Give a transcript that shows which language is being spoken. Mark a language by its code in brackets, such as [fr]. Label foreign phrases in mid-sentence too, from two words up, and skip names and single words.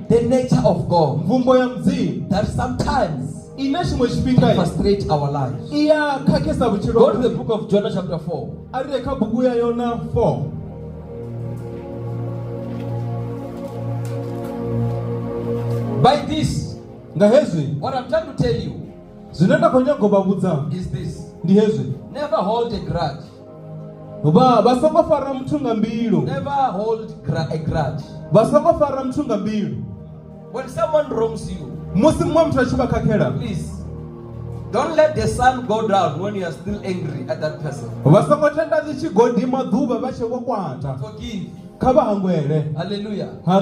[en] The nature of God that sometimes can frustrate our lives. Go to the book of Jonah chapter 4. this, [ve] nga hezwi [en] what I'm trying to tell you [ve] zwine nda khou nyaga u vha vhudza [en] is this. [ve] ndi hezwi, [en] Never hold a grudge. [ve] vha songo fara muthu nga mbilu, [en] Never hold a grudge. [ve] vha songo fara muthu nga mbilu. [en] When someone wrongs you, [ve] Musi muṅwe muthu a tshi vha khakhela, [en] please don't let the sun go down when you are still angry at that person. [ve] vha songo tenda dzi tshi godima ḓuvha vha tshe vho kwata. [en] Forgive. [ve] Kha vha hangwele. [en] Hallelujah.